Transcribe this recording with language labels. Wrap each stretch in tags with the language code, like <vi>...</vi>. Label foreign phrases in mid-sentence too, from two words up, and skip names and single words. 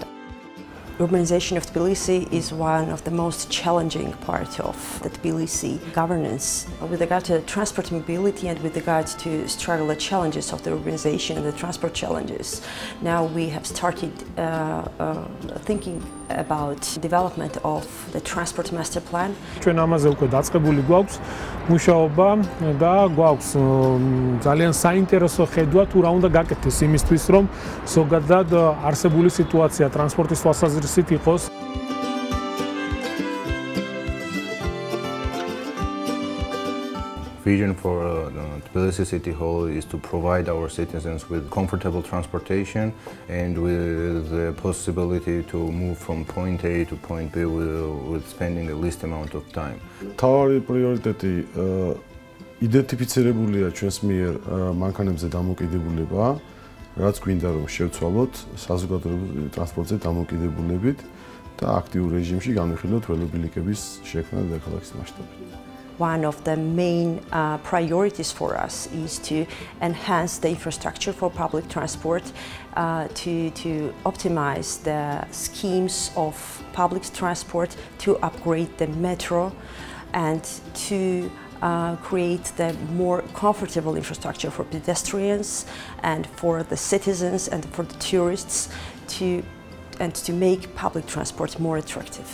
<en>Urbanization of Tbilisi is one of the most challenging parts of the Tbilisi governance. With regard to transport mobility and with regard to struggle the challenges of the urbanization and the transport challenges, now we have started thinking about development of the transport master plan.</en> <ka>ჩვენ ამაზე უკვე დაწყებული გვაქვს მუშაობა და გვაქვს ძალიან საინტერესო ხედვა თუ რა უნდა გაკეთდეს იმისთვის რომ ზოგადად არსებული სიტუაცია ტრანსპორტის თვალსაზრისით იყოს.</ka> <en>Vision for Tbilisi City Hall is to provide our citizens with comfortable transportation and with the possibility to move from point A to point B with spending the least amount of time.</en> <ka>Თავარი პრიორიტეტი იდენტიფიცირებულია ჩვენს მიერ მანქანებზე დამოკიდებულება, რაც გვინდა რომ შევცვალოთ საზოგადოებრივ ტრანსპორტზე დამოკიდებულებით და აქტიურ რეჟიმში განვიხილოთ ველობილიკების შექმნა დედაქალაქის მასშტაბით.</ka> <en>One of the main priorities for us is to enhance the infrastructure for public transport, to optimize the schemes of public transport, to upgrade the metro, and to create the more comfortable infrastructure for pedestrians and for the citizens and for the tourists, and to make public transport more attractive.</en>